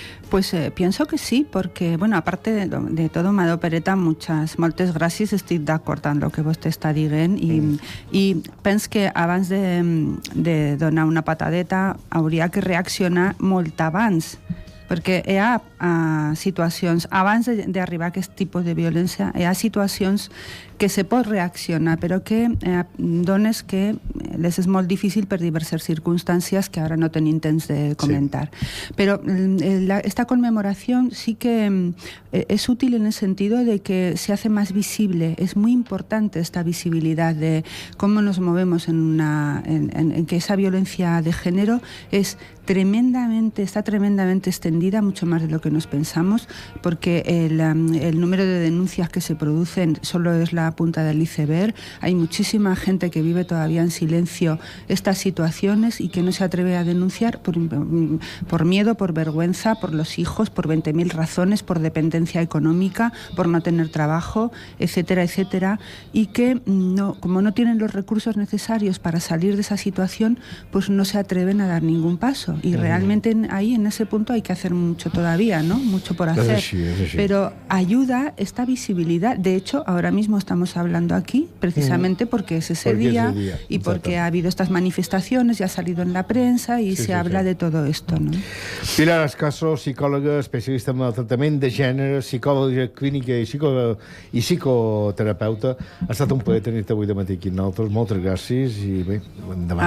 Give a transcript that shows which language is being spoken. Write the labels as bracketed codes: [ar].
[es] Pues pienso que sí, porque, bueno, aparte de todo, [ca] Madó Pereta, moltes gràcies, estic d'acord amb el que vostè està dient i penso que abans de donar una patadeta hauria que reaccionar molt abans, perquè hi ha situacions, abans d'arribar a aquest tipus de violència, hi ha situacions que se pot reaccionar, però que dones que les és molt difícil per diverses circumstàncies que ara no tenim temps de comentar. [es] Sí. Pero esta conmemoración sí que es útil en el sentido de que se hace más visible. Es muy importante esta visibilidad de cómo nos movemos en que esa violencia de género está tremendamente extendida, mucho más de lo que nos pensamos, porque el número de denuncias que se producen solo es la punta del iceberg. Hay muchísima gente que vive todavía en silencio estas situaciones y que no se atreve a denunciar por miedo, por vergüenza, por los hijos, por 20.000 razones, por dependencia económica, por no tener trabajo, etcétera, etcétera, y que como no tienen los recursos necesarios para salir de esa situación, pues no se atreven a dar ningún paso. Y realmente ahí, en ese punto, hay que hacer mucho todavía, ¿no? Mucho por hacer. Sí. Pero ayuda esta visibilidad. De hecho, ahora mismo estamos hablando aquí precisamente porque es ese día y porque ha habido estas manifestaciones y ha salido en la prensa y se habla de todo esto, ¿no? [ca] Pilar Escaso, psicòloga, especialista en el tractament de gènere, psicòloga clínica i psicoterapeuta. Ha estat un plaer tenir-te avui de matí aquí amb nosaltres. Moltes gràcies i bé, endavant.